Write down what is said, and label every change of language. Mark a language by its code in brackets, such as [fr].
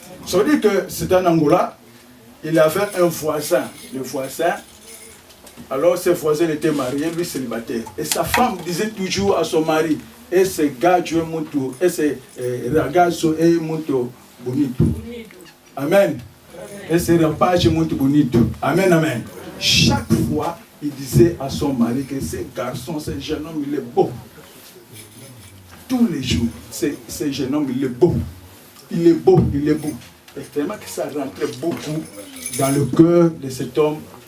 [fr] Ça veut dire que c'est un Angola. Il avait un voisin. Le voisin, alors ce voisin était marié, lui célibataire. Et sa femme disait toujours à son mari, [pt] esse gajo é muito, esse ragazzo é muito bonito. [fr] Amen. [pt] Esse rapaz é muito bonito. Amen, amen. [fr] Chaque fois, il disait à son mari que ce garçon, ce jeune homme, il est beau. Tous les jours, ce jeune homme, il est beau. Il est beau, il est beau. Et tellement que ça rentrait beaucoup dans le cœur de cet homme.